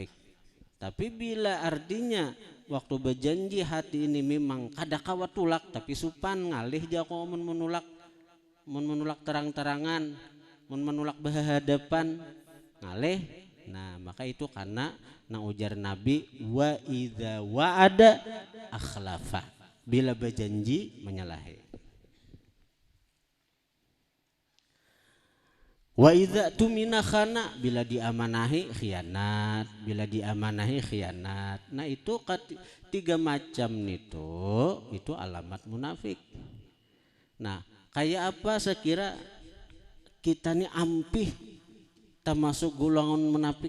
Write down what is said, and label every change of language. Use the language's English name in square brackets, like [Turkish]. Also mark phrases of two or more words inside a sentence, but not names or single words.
[Banjar] Tapi bila artinya waktu berjanji hati ini memang kada kawat tulak, tapi supan ngalih jako menulak terang-terangan, menulak berhadapan ngalih. Nah maka itu karena nang ujar Nabi [Arabic] وإذا وعد أخلف, [Banjar] bila berjanji menyalahi. [Arabic] وإذا اؤتمن خان, [Banjar] bila diamanahi khianat, bila diamanahi khianat. Nah itu tiga macam itu alamat munafik. Nah kayak apa sekira kita nih ampih termasuk golongan munafik?